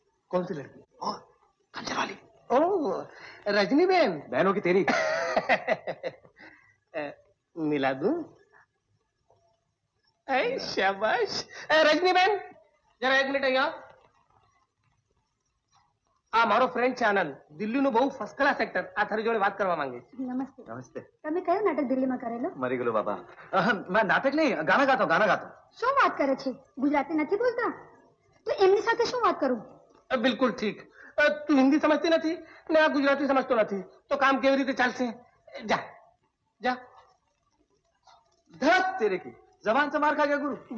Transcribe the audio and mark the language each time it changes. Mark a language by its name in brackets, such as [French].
[Hindi] कौन सी लड़की? और खंजर वाली। ओह रजनी बेन। बहनों की तेरी। मिला दूं? शाबाश। रजनी बेन जरा 1 मिनट [Gujarati] અહીંયા। આ મારો ફ્રેન્ડ છે આનંદ, દિલ્હીનું બહુ ફર્સ્ટ ક્લાસ એક્ટર, આ તારી જોડે વાત કરવા માંગે છે। નમસ્તે। નમસ્તે। તમે કયું નાટક દિલ્હીમાં કરેલું? મરી ગયેલો બાબા। [Hindi] मैं नाटक नहीं, गाना गाता हूँ, गाना गाता हूँ। [Gujarati] શું વાત કરે છે? ગુજરાતી નથી બોલતા? તો એમની સાથે શું વાત કરું? બિલકુલ ઠીક। તું હિન્દી સમજતી નથી ને આ ગુજરાતી સમજતો નથી તો કામ કેવી રીતે ચાલશે? જા જા। [Hindi] धड़क तेरे की जबान से मार खा गया गुरु।